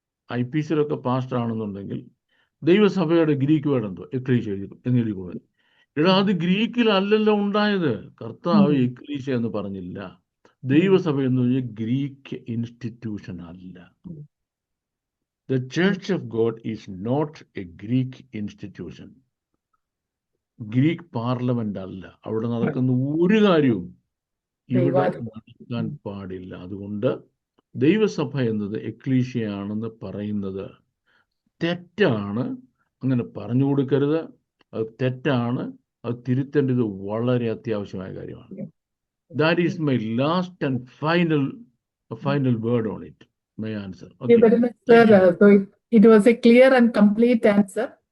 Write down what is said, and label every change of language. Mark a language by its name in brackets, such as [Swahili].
[Malayalam] IPCയിലൊക്കെ pastor ആണെന്നുണ്ടെങ്കിൽ ദൈവസഭയുടെ Greek word എന്തോ എക്ലീഷ്യ എന്നെഴുതി കൊടുക്കണം. അത് ഗ്രീക്കിലല്ലല്ലോ ഉണ്ടായത്. കർത്താവ് എക്ലീഷ്യ എന്ന് പറഞ്ഞില്ല. ദൈവസഭ എന്ന് പറഞ്ഞാൽ ഗ്രീക്ക് ഇൻസ്റ്റിറ്റ്യൂഷൻ അല്ല. [English] The Church of God is not a Greek institution. [Malayalam] Greek parliament അല്ല. അവിടെ നടക്കുന്ന ഒരു കാര്യവും ഇവിടെ നടക്കാൻ പാടില്ല. അതുകൊണ്ട് ദൈവസഭ എന്നത് എക്ലീഷ്യയാണെന്ന് പറയുന്നത് തെറ്റാണ്. അങ്ങനെ പറഞ്ഞു കൊടുക്കരുത്. അത് തെറ്റാണ്. അത് തിരുത്തേണ്ടത് വളരെ അത്യാവശ്യമായ കാര്യമാണ്. [English] That is my last and final word on it. My answer. Thank you very much, sir. So it was a clear and complete answer.